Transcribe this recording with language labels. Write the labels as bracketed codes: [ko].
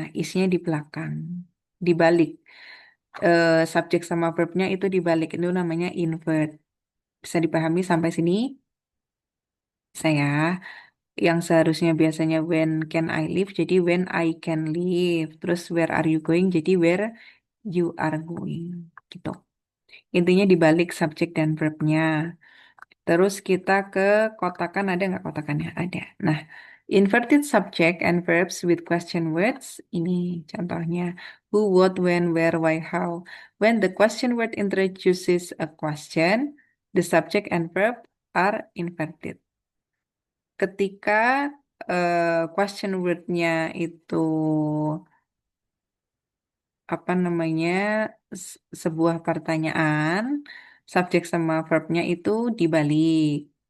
[id] Isnya di belakang. Dibalik. Subjek sama verbnya itu dibalik. Itu namanya invert. Bisa dipahami sampai sini? Saya. yang seharusnya biasanya [en] when can I leave [id] jadi [en] when I can leave. [id] Terus [en] where are you going [id] jadi [en] where you are going [id] gitu. Intinya dibalik subjek dan verbnya. Terus kita ke kotakan, ada nggak kotakannya? Ada. [en] Nah, inverted subject and verbs with question words. [id] Ini contohnya. [en] Who, what, when, where, why, how. When the question word introduces a question, the subject and verb are inverted. [id] Ketika question word-nya itu apa namanya sebuah pertanyaan, subjek sama verbnya itu dibalik.